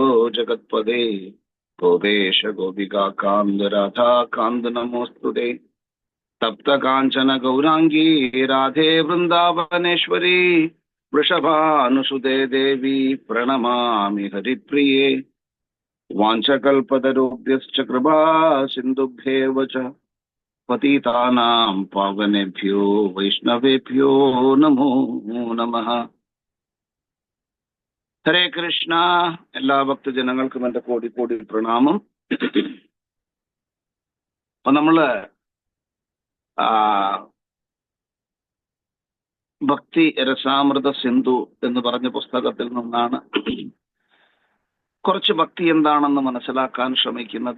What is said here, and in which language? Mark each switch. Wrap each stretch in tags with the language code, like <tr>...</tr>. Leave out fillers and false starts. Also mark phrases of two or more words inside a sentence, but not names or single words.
<sa>जगत्पदे गोपेश गोपिका कान्द राधा कान्द नमोऽस्तुते तप्त कांचन गौरांगी राधे वृंदावनेश्वरी वृषभानुसुते देवी प्रणमामि हरिप्रिये वाञ्छकल्पतरुभ्यश्च कृपा सिन्धुभ्येव च पतितानां पावनेभ्यो वैष्णवेभ्यो नमो नमः।</sa> <ml>ഹരേ കൃഷ്ണ. എല്ലാ ഭക്തജനങ്ങൾക്കും എൻ്റെ കോടി കോടി പ്രണാമം. അപ്പൊ നമ്മള് ഭക്തി രസാമൃത സിന്ധു എന്ന് പറഞ്ഞ പുസ്തകത്തിൽ നിന്നാണ് കുറച്ച് ഭക്തി എന്താണെന്ന് മനസ്സിലാക്കാൻ ശ്രമിക്കുന്നത്.</ml>